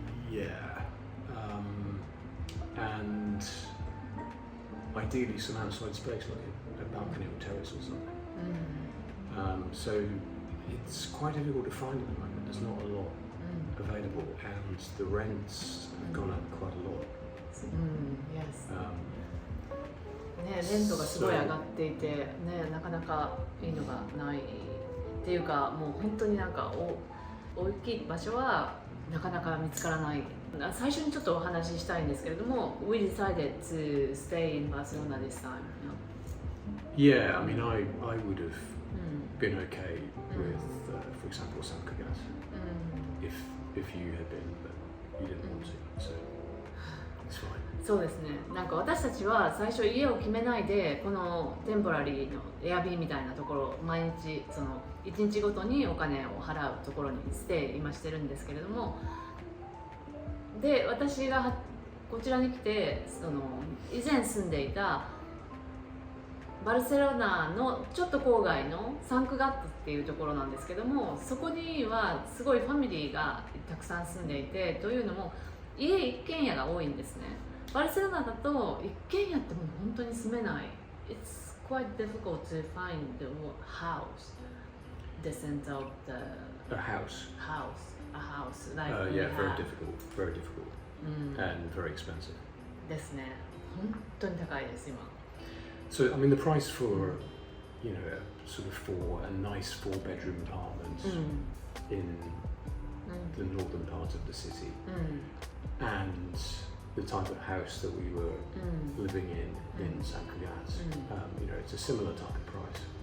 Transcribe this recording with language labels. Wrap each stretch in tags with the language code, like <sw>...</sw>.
<en>Yeah, and ideally some outside space, like a balcony or terrace or something. So it's quite difficult to find at the moment. There's not a lot available, and the rents have gone up quite a lot. Yes.</en> <ja>ね、レントがすごい上がっていて、ね、なかなかいいのがないっていうか、もう本当になんか大きい場所はなかなか見つからない。最初にちょっとお話ししたいんですけれども、</ja> <en>We decided to stay in Barcelona this time. Yeah, I mean, I would have been okay with, for example, San Cugat, if you had been, but you didn't want to, so it's fine.</en> <ja>そうですね。なんか私たちは最初家を決めないで、このテンポラリーのエアビーみたいなところ、毎日その1日ごとにお金を払うところにステイ今してるんですけれども、で私がこちらに来て、その以前住んでいたバルセロナのちょっと郊外のサンクガットっていうところなんですけども、そこにはすごいファミリーがたくさん住んでいて、というのも家一軒家が多いんですね。バルセロナだと一軒家ってもう本当に住めない。</ja> <en>It's quite difficult to find the house, the center of the A house. a house like we Yeah, very have. difficult, and very expensive.</en> <ja>ですね。本当に高いです今。</ja> <en>So, I mean, the price for, you know, sort of a nice 4-bedroom apartment in the northern part of the city, and the type of house that we were living in San Cugat, you know, it's a similar type of price</en>